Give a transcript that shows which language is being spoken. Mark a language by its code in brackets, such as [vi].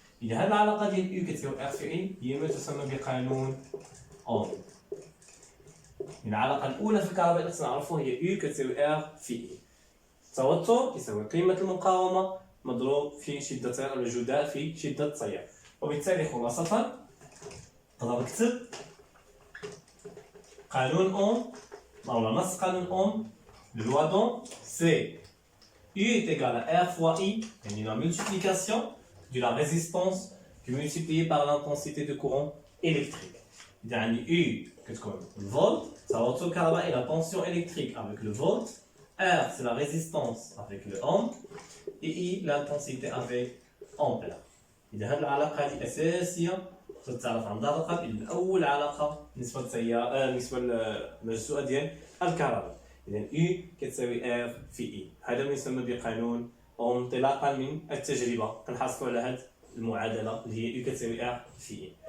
[ar] إذا هذه العلاقة ديال U كتساوي R في I هي ما تسمى بقانون أوم. العلاقة الأولى في الكهرباء اللي خصنا نعرفو هي U كتساوي R في I. التوتر يساوي قيمة المقاومة مضروب في شدة التيار أو الجداء في شدة التيار. وبالتالي خلاصة نقدر نكتب قانون أوم أو نص قانون أوم للوا دون سي [fr] U est égal à R fois I, يعني la multiplication de la résistance multipliée par l'intensité de courant électrique. [ar] إذا عندي U كتكون الفولت، التوتر الكهربائي [fr] la tension électrique avec le volt, R c'est la résistance avec le ohm et I l'intensité avec ampère. [ar] إذا هذه العلاقة هذه أساسية تعرف عن ظهر القلب. أول علاقة بالنسبة للتيار بالنسبة للمجزوءة ديال الكهرباء. إذا U كتساوي R في I. هذا ما يسمى بقانون أوم انطلاقا من التجربة كنحصلوا على هذه المعادلة اللي هي U كتساوي R في I.